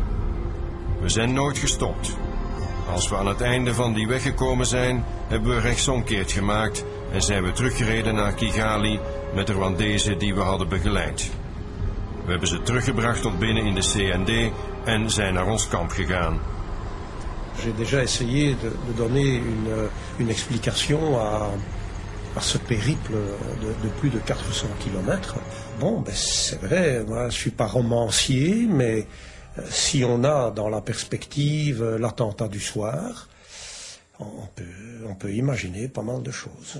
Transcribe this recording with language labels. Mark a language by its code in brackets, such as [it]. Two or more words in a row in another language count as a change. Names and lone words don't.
[nl] We zijn nooit gestopt. Als we aan het einde van die weg gekomen zijn, hebben we rechtsomkeert gemaakt en zijn we teruggereden naar Kigali met de Rwandezen die we hadden begeleid. We hebben ze teruggebracht tot binnen in de CND en zijn naar ons kamp gegaan. [fr] J'ai déjà essayé de donner une explication à ce périple de plus de 400 kilomètres. Bon, ben c'est vrai, moi je suis pas romancier, mais si on a dans la perspective l'attentat du soir, on peut imaginer pas mal de choses.